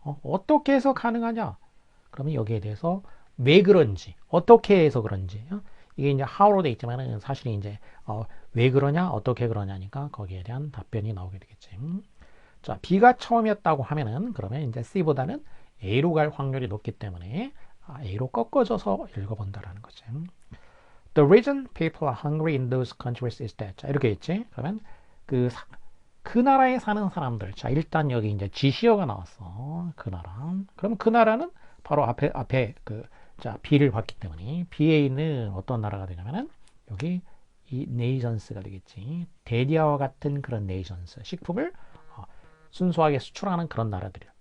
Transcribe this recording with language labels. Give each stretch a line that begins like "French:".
Korean: 어떻게 해서 가능하냐? 그러면 여기에 대해서 왜 그런지, 어떻게 해서 그런지. 이게 이제 how로 돼 있지만은 사실 이제 왜 그러냐, 어떻게 그러냐니까 거기에 대한 답변이 나오게 되겠지. 자, B가 처음이었다고 하면은 그러면 이제 C보다는 A로 갈 확률이 높기 때문에 A로 꺾어져서 읽어본다라는 거지.
English: The reason people are hungry in those countries is that.
Korean: 자, 이렇게 있지. 그러면 그 나라에 사는 사람들. 자, 일단 여기 이제 지시어가 나왔어. 그 나라. 그럼 그 나라는 바로 앞에 자, B를 봤기 때문에 B에 있는 어떤 나라가 되냐면은 여기 이 네이션스가 되겠지. 데리아와 같은 그런 네이션스. 식품을 순수하게 수출하는 그런 나라들이야.